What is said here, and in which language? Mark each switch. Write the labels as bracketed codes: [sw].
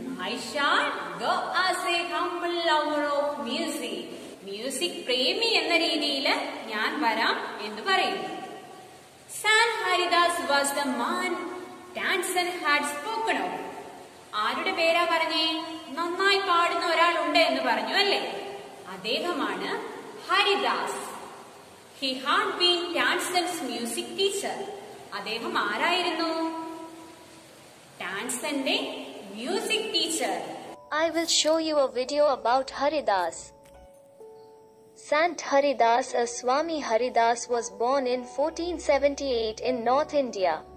[en] I shall go as a humble lover of music. [ml] Music പ്രേമി എന്ന രീതിയിൽ ഞാൻ വരാം എന്ന് പറയുന്നു. [en] സാൻ Haridas was the man Tansen had spoken of. [ml] ആരുടെ പേരാ പറഞ്ഞേ? നന്നായി പാടുന്ന ഒരാളുണ്ട് എന്ന് പറഞ്ഞു അല്ലേ? അദ്ദേഹമാണ് Haridas. [en] He had been Tansen's music teacher. [ml] അദ്ദേഹം ആരായിരുന്നു? ടാൻസന്റെ music teacher. [en] I will show you a video about Haridas. Sant Haridas as Swami Haridas was born in 1478 in North India.